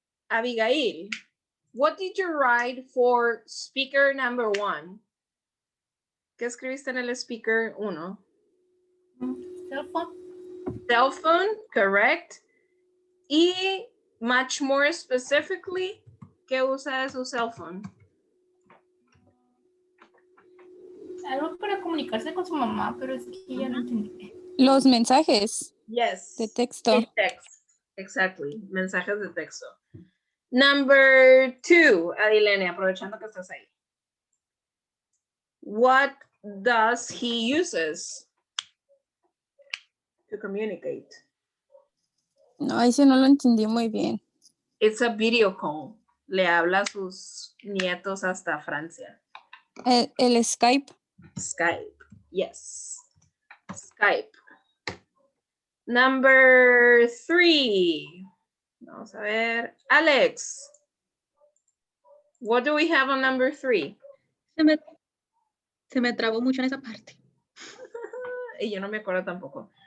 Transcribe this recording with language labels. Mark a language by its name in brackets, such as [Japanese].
[English] Abigail, what did you write for speaker number 1? [Spanish] ¿Qué escribiste en el speaker 1? [English] Cell phone. Cell phone, correct. Y much more specifically, [Spanish] ¿qué usa de su [English] cell phone? [Spanish] Algo para comunicarse con su mamá, pero es que ya no entendí. Los mensajes [English] Yes. [Spanish] de texto. De text. Exactly. Mensajes de texto. Number 2, Adilene, aprovechando que estás ahí. [English] What does he uses to communicate? [Spanish] No, ese no lo entendí muy bien. [English] It's a video call. [Spanish] Le habla a sus nietos hasta Francia. El Skype. [English] Skype. Yes. Skype. Number 3. [Spanish] Vamos a ver. [English] Alex. What do we have on number 3? [Spanish] Se me trabó mucho en esa parte. Y yo no me acuerdo tampoco.